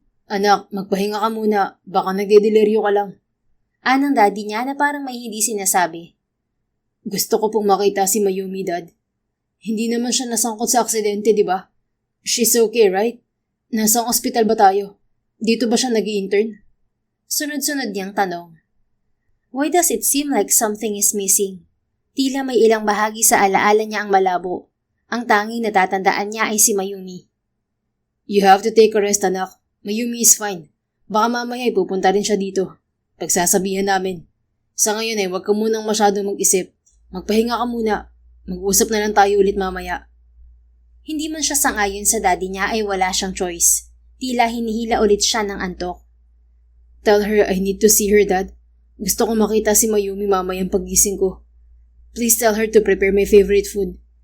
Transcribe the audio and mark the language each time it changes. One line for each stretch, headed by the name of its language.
Filipino: Anak, magpahinga ka muna. Baka nagdedeliryo ka lang. Anang daddy niya na parang may hindi sinasabi. Gusto ko pong makita si Mayumi, Dad. Hindi naman siya nasangkot sa aksidente, di ba?
English: She's okay, right?
Filipino: Nasang ospital ba tayo? Dito ba siya nag-i-intern? Sunod-sunod niyang tanong.
English: Why does it seem like something is missing?
Filipino: Tila may ilang bahagi sa alaala niya ang malabo. Ang tanging natatandaan niya ay si Mayumi.
English: You have to take a rest, anak. Mayumi is fine.
Filipino: Baka mamaya ay pupunta rin siya dito. Pagsasabihan namin. Sa ngayon ay huwag ka munang masyadong mag-isip. Magpahinga ka muna. Mag-usap na lang tayo ulit mamaya. Hindi man siya sangayon sa daddy niya ay wala siyang choice. Tila hinihila ulit siya ng antok.
English: Tell her I need to see her, Dad.
Filipino: Gusto ko makita si Mayumi mamayang paggising ko.
English: Please tell her to prepare my favorite food.